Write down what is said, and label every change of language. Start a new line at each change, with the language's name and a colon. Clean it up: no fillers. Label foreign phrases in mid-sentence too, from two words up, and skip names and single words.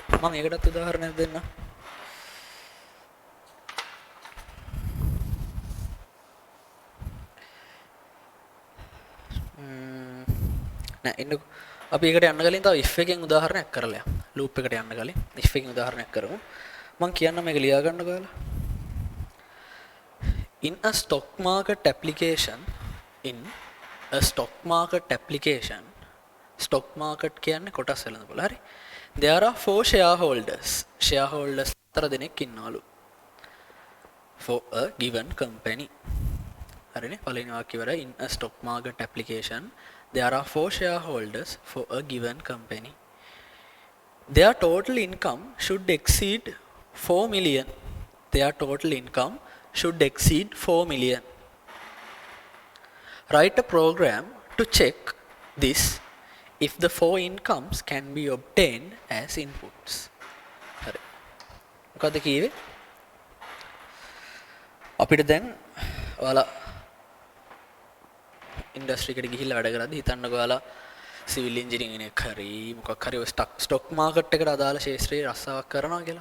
Sinhala: මම ඒකටත් උදාහරණයක් දෙන්නම්. නෑ එන්නකො. අපි ඒකට යන්න කලින් තව if එකෙන් උදාහරණයක් කරලා යමු. loop එකට යන්න කලින් if එකෙන් උදාහරණයක් කරමු. මම කියන්න මේක ලියා ගන්න ඔයාලා.
English: In a stock market application, in a stock market application, stock market
Sinhala: කියන්නේ කොටස් වෙළඳපොළ. හරි.
English: There are 4 shareholders.
Sinhala: Shareholders 4 දෙනෙක් ඉන්නවලු.
English: For a given company.
Sinhala: හරිනේ. පළවෙනි වාක්‍යය වල
English: in a stock market application, there are 4 shareholders for a given company. Their total income should exceed 4 million. Their total income should exceed 4 million. Write a program to check this if the 4 incomes can be obtained as inputs.
Sinhala: හරි. මොකද කිව්වේ? අපිට දැන් ඔයාලා ඉන්ඩස්ට්‍රි එකට ගිහිල්ලා වැඩ කරද්දී හිතන්නකෝ ඔයාලා
English: civil engineering
Sinhala: එකක් හරි මොකක් හරි ඔය
English: stock market
Sinhala: එකට අදාළ ශාස්ත්‍රීය රස්සාවක් කරනවා කියලා.